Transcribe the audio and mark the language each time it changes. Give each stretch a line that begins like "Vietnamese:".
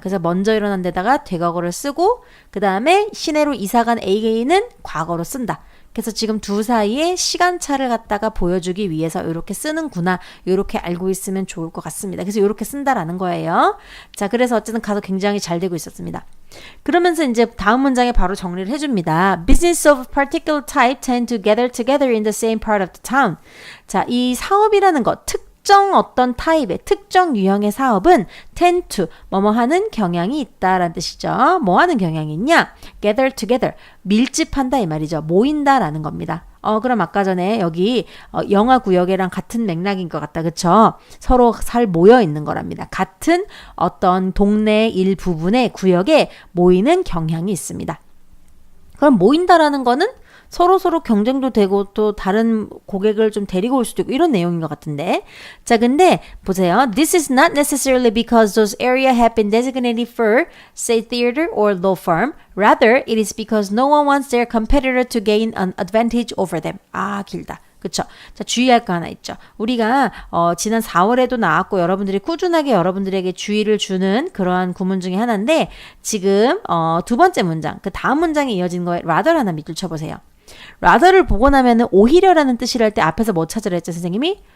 Korean: 그래서 먼저 일어난 데다가 대과거를 쓰고 그 다음에 시내로 이사간 A는 과거로 쓴다. 그래서 지금 두 사이에 시간차를 갖다가 보여주기 위해서 이렇게 쓰는구나. 이렇게 알고 있으면 좋을 것 같습니다. 그래서 이렇게 쓴다라는 거예요. 자, 그래서 어쨌든 가서 굉장히 잘 되고 있었습니다. 그러면서 이제 다음 문장에 바로 정리를 해줍니다.
English: Business of particular type tend to gather together in the same part of the town.
Korean: 자, 이 사업이라는 것, 특정 어떤 타입의 특정 유형의 사업은
English: tend to
Korean: 뭐뭐 하는 경향이 있다라는 뜻이죠. 뭐 하는 경향이 있냐?
English: gather together
Korean: 밀집한다 이 말이죠. 모인다라는 겁니다. 그럼 아까 전에 여기 영화 구역이랑 같은 맥락인 것 같다. 그쵸? 서로 잘 모여 있는 거랍니다. 같은 어떤 동네 일부분의 구역에 모이는 경향이 있습니다. 그럼 모인다라는 거는 서로 경쟁도 되고 또 다른 고객을 좀 데리고 올 수도 있고 이런 내용인 것 같은데. 자, 근데 보세요.
English: This is not necessarily because those areas have been designated for, say, theater or law firm. Rather, it is because no one wants their competitor to gain an advantage over them.
Korean: 아, 길다. 그쵸? 자, 주의할 거 하나 있죠. 우리가 지난 4월에도 나왔고 여러분들이 꾸준하게 여러분들에게 주의를 주는 그러한 구문 중에 하나인데 지금 두 번째 문장, 그 다음 문장에 이어진 거에 rather 하나 밑줄 쳐보세요. rather를 보고 나면은 오히려라는 뜻이라 할 때 앞에서 뭐 찾으라 했죠, 선생님이?